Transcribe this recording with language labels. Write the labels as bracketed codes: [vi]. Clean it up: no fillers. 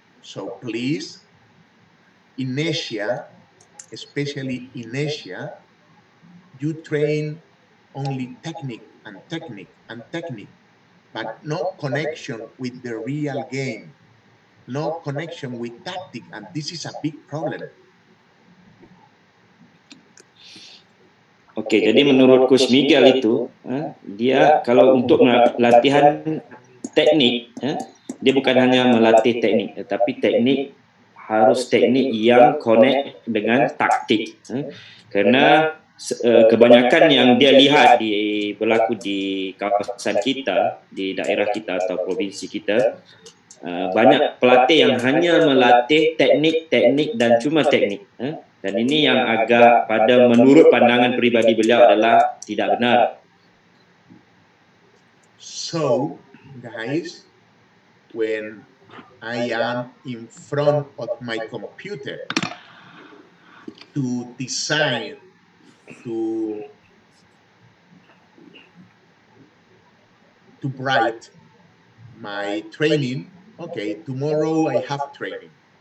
[en] So please, in Asia, especially in Asia, you train only technique and technique and technique, but no connection with the real game, no connection with tactic, and this is a big problem. [id] Oke, jadi menurut Coach Miguel itu, dia kalau untuk latihan teknik, dia bukan hanya melatih teknik, tetapi teknik harus teknik yang connect dengan taktik. Karena kebanyakan yang dia lihat berlaku di kawasan kita, di daerah kita atau provinsi kita, banyak pelatih yang hanya melatih teknik dan cuma teknik. Dan ini yang agak pada menurut pandangan pribadi beliau adalah tidak benar. [en] So, guys, when I am in front of my computer to design, to write my training, okay, tomorrow I have training.